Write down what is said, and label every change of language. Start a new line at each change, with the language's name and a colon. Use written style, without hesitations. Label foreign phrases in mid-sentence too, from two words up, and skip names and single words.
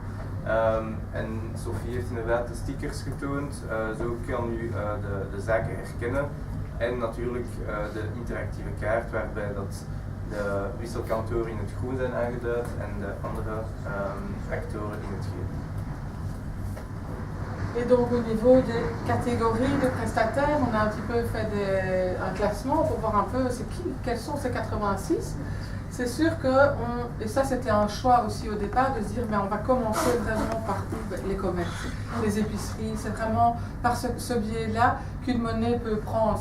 Dutch: En Sophie heeft inderdaad de stickers getoond, zo kan u de zaken herkennen en natuurlijk de interactieve kaart waarbij dat de wisselkantoren in het groen zijn aangeduid en de andere actoren in het geel.
French: Et donc au niveau des catégories de prestataires, on a un petit peu fait un classement pour voir un peu quels sont ces 86. C'est sûr que, et ça c'était un choix aussi au départ, de se dire mais on va commencer vraiment par les commerces, les épiceries, c'est vraiment par ce biais-là qu'une monnaie peut prendre.